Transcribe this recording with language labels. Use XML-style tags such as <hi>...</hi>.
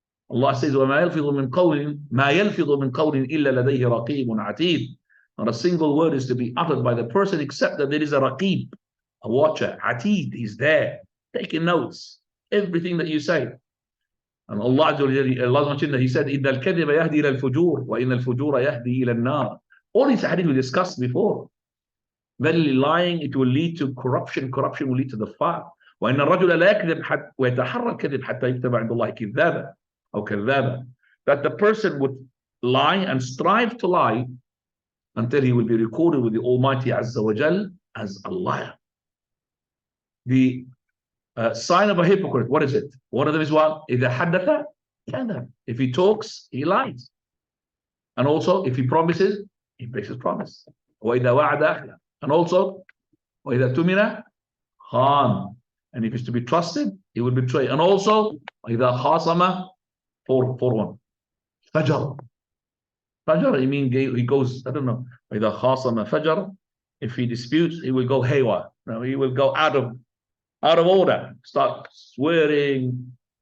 <en>Allah says,</en> <ar>وَمَا يَلْفِظُ مِنْ قَوْلٍ مَا يَلْفِظُ مِنْ قَوْلٍ إِلَّا لَدَيْهِ رَقِيبٌ عَتِيدٌ.</ar> <en>Not a single word is to be uttered by the person except that there is a raqib, a watcher. Atid is there, taking notes, everything that you say. And Allah mentioned that He said,</en> <ar>إِنَّ الْكَذِبَ يَهْدِي إِلَى الْفُجُورِ وَإِنَّ الْفُجُورَ يَهْدِي إِلَى النَّارِ.</ar> <en>All these hadith we discussed before. Verily lying, it will lead to corruption. Corruption will lead to the fire.</en> <ar>وَإِنَّ الرَّجُلَ لَا يَكْذِبْ وَيَتَحَرَّى الْكَذِبْ حَتَّى يُكْتَبَ عِنْدَ اللَّهِ كِذَّابًا أو كَذَّابًا.</ar> <en>That the person would lie and strive to lie until he will be recorded with the Almighty Azza wa Jal as a liar. The sign of a hypocrite, what is it? One of them is what?</en> <ar>إِذَا حَدَّثَ كَذَبَ.</ar> <en>If he talks, he lies. And also, if he promises, he breaks his promise.</en> <ar>وَإِذَا وَعَدَ أَخْلَفَ.</ar> <en>And also,</en> <ar>وَإِذَا تُمِنَ خَانَ.</ar> <en>And if he's to be trusted, he will betray. And also,</en> <ar>وَإِذَا خَاصَمَ</ar> <en>for one. Fajr. Fajr, I mean, he goes, I don't know,</en> <ar>وَإِذَا خَاصَمَ فَجَرَ.</ar> <en>If he disputes, he will go haywire. Now, he will go out of order, start swearing.</en>